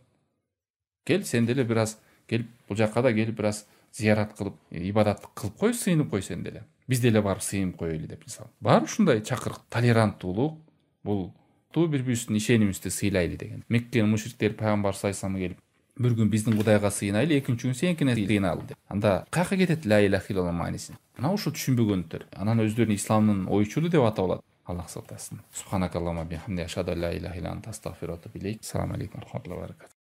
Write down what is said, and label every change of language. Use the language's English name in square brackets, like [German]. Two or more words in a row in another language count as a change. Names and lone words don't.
[Kyrgyz] Кел, сен деле бир аз келип бул жакка да келип бир аз зиярат кылып, ибадат кылып кой, сыйынып кой сен деле. Биз деле барып сыйынып коелу деп мисалы. Бар ушундай чакырык, толеранттуулук, бул бири-бирибиздин ишенимибизди сыйлайлы деген. Меккенин мушриктери пайгамбар [Arabic] صلى الله عليه وسلم [Kyrgyz] келип, бир күн биздин Кудайга сыйынайлы, экинчи күн сеникине сыйыналы деп. Анда каяка кетет [Arabic] لا إله إلا الله [Kyrgyz] мааниси? Мына ушул түшүнбөгөндөр. Анан өздөрүн исламдын ойчулу деп атап алат. Аллах сактасын. [Arabic] سبحانك اللهم وبحمدك أشهد أن لا إله إلا أنت أستغفرك وأتوب إليك. السلام عليكم ورحمة الله وبركاته.